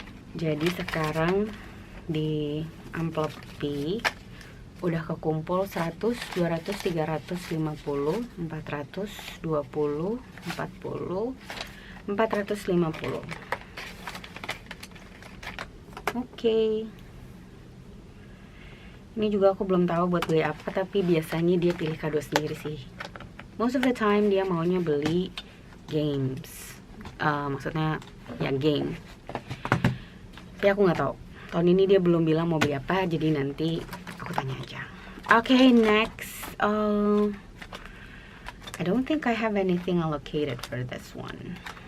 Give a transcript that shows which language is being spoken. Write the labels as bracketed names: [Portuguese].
[Indonesian] Jadi sekarang di amplop P udah kekumpul 100, 200, 350, 400, 20, 40, 450. Oke. Ini juga aku belum tahu buat beli apa, tapi biasanya dia pilih kado sendiri sih. [English] Most of the time [Indonesian] dia maunya beli [English] games. [Indonesian] Maksudnya ya game. Tapi aku nggak tahu. Tahun ini dia belum bilang mau beli apa, jadi nanti aku tanya aja. [English] Oke, next. I don't think I have anything allocated for this one.